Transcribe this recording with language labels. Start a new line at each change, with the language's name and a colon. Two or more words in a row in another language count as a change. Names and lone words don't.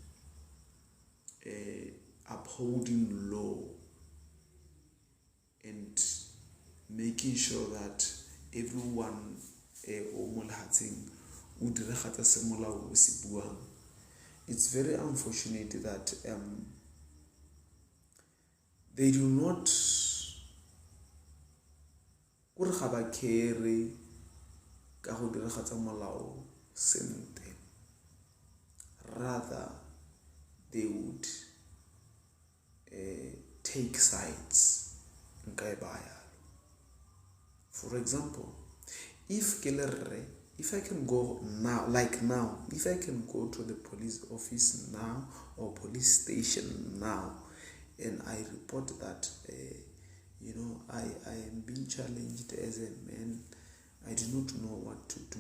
English: upholding law and making sure that everyone it's very unfortunate that they do not care
Tswana: ka go diragatsa molao sentle.
English: Rather, they would take sides. For example, if I can go now, if I can go to the police office now or police station now, and I report that I am being challenged as a man, I do not know what to do.